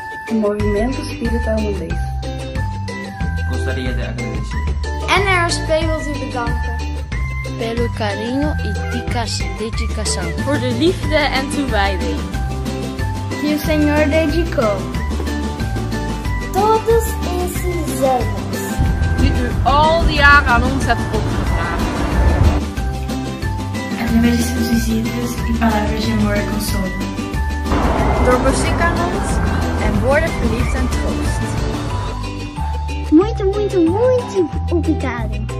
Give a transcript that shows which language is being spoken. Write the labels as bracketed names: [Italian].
[Portuguese] O Movimento Espírita Holandês. Gostaria de agradecer. [Dutch] NRSP wil u bedanken. [Portuguese] Pelo carinho e dedicação. [Dutch] Voor de liefde en toewijding. [Portuguese] Que o Senhor dedicou. Todos esses anos. [Dutch] Die u al die jaren aan ons hebt opgedragen. [Portuguese] Através de seus visitas e palavras de amor e consolo. [Dutch] Door muziek aan ons en woorden van liefde en troost. [Portuguese] Muito, muito, muito obrigado.